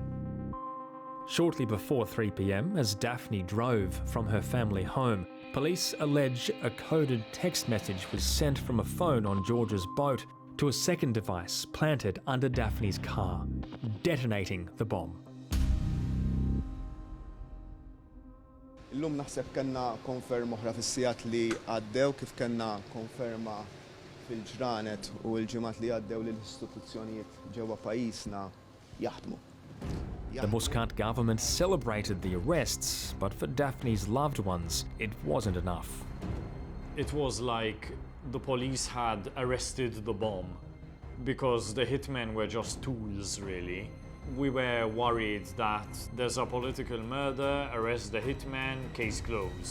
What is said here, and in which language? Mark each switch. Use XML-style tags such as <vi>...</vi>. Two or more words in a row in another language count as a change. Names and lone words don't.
<en>Shortly before 3 p.m, as Daphne drove from her family home, police allege a coded text message was sent from a phone on George's boat to a second device planted under Daphne's car, detonating the bomb.</en> <mt>L-lum naħseb kellna konferma oħra fis-sigħat li għaddew kif kellna konferma fil-ġranet u l-ġimgħat li għaddew li l-istituzzjonijiet ġewwa pajjiżna jaħdmu.</mt> <en>The Muscat government celebrated the arrests, but for Daphne's loved ones, it wasn't enough. It was like the police had arrested the bomb, because the hitmen were just tools, really. We were worried that there's a political murder, arrest the hitman, case closed.</en>